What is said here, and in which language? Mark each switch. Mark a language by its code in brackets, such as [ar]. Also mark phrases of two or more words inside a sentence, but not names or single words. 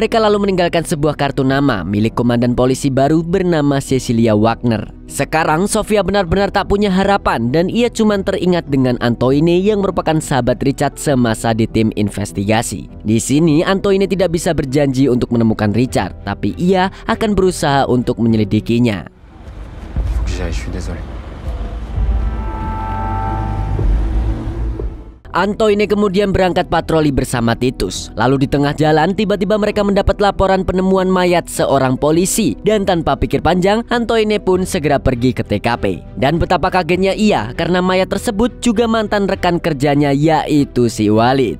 [id] Mereka lalu meninggalkan sebuah kartu nama milik komandan polisi baru bernama Cecilia Wagner. Sekarang Sofia benar-benar tak punya harapan dan ia cuma teringat dengan Antoine yang merupakan sahabat Richard semasa di tim investigasi. Di sini Antoine tidak bisa berjanji untuk menemukan Richard, tapi ia akan berusaha untuk menyelidikinya. [fr] Faut que j'y aille, je suis désolé. [id] Antoine kemudian berangkat patroli bersama Titus. Lalu di tengah jalan tiba-tiba mereka mendapat laporan penemuan mayat seorang polisi. Dan tanpa pikir panjang, Antoine pun segera pergi ke TKP. Dan betapa kagetnya ia karena mayat tersebut juga mantan rekan kerjanya, yaitu si Walid.